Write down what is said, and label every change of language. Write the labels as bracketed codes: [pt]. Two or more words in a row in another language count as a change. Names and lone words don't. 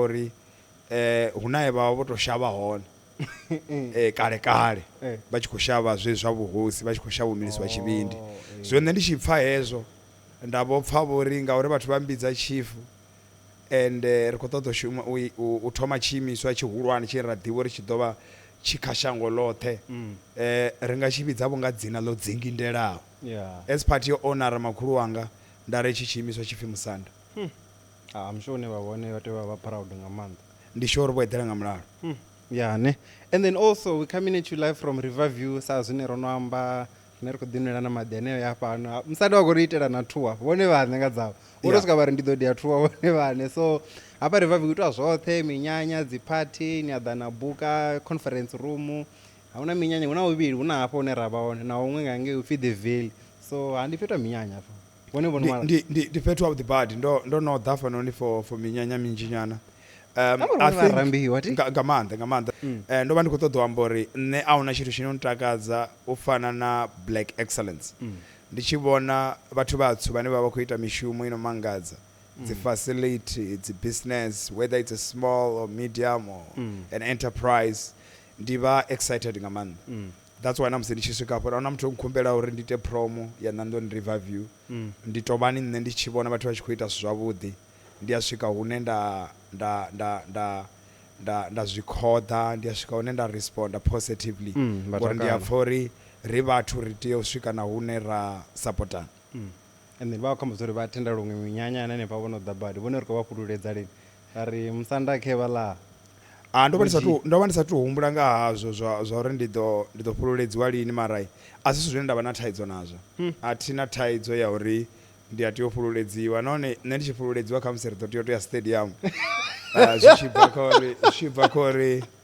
[ve] uri hunaye vha vho to shavha hone kale vha tshi khou shavha zwe zwa vhuhosi vha tshi khou shavha umilisi wa tshivhindi zwo nṋe ndi tshi pfa hezwo nda vho pfa vhori ngauri vhathu vha mbidza chifu and ri khou ṱoḓa shuma u thoma tshiimiswa tshihulwane tshi ra ḓivha uri tshi ḓo vha tshi kha shango ḽoṱhe ri nga tshi vhidzavho nga dzina ḽo dzingindelaho [en] as part [ve] yo honora makhulu wanga nda ri tshi tshiimiswa tshipfi Musanda [en] I'm sure [ve] ne vha vhone vha tea vha proud nga maanḓa ndi sure vho eḓela nga mulalo ne [en] and then also we coming at you live from Riverview [ve] sa zwine ro no amba ne ri khou ḓinwela na maḓi aneyo ya fhano Musanda wa khou ri itela na tour vhone vhaṋe nga dzavho u tou swika vha ri ndi ḓo dia tour vhone vhaṋe so hapa Riverview itwa zwoṱhe minyanya dzi party ni a ḓa na buka [en] conference room [ve] hauna minyanya huna uvhili huna hafha hune ra vha hone na huṅwe nga ngei upfi the Valley so handi fhethu minyanya hafha vhone vhone mara ndi fhethu ha vhuḓibadi ndo no ḓa fanoni for minyanya minzhi nyana nga maanḓa ndo vha ndi khou ṱoḓa u amba uri nṋe a huna tshithu tshine ntakadza u fana na [en] black excellence [ve] ndi tshi vhona vhathu vhatswu vhane vha vha khou ita mishumo ino mangadza dzi facility dzi business [en] whether it's a small or medium or an enterprise [ve] ndi vha excited nga maanḓa [en] that's why [ve] namusi ndi tshi swika hafho ahuna muthu o nkhumbela uri ndi ite promo ya Nandoni Riverview ndi tovhani nṋe ndi tshi vhona vhathu vha tshi khou ita zwithu zwavhuḓi ndi a swika hune nda zwikhoḓa ndi a swika hune nda responda positively ngori ndi a pfha uri ri vhathu ri tea u swika na hune ra supportana [en] and then [ve] vha khomba uri vha tenda luṅwe minyanya hanefha vhono ḓa badi vhone ri khou vha fhululedza lini ari Musanda khe vhala ndo vha ndi sathu humbula nga hazwo zwa uri ndi ḓo fhululedziwa lini mara a si zwithu zwine nda vha na thaidzo nazwo a thina thaidzo ya uri ndi a tea u fhululedziwa nahone nṋe ndi tshi fhululedziwa kha musi ri ḓo tea u to ya stadium zwi tshi bva kha uri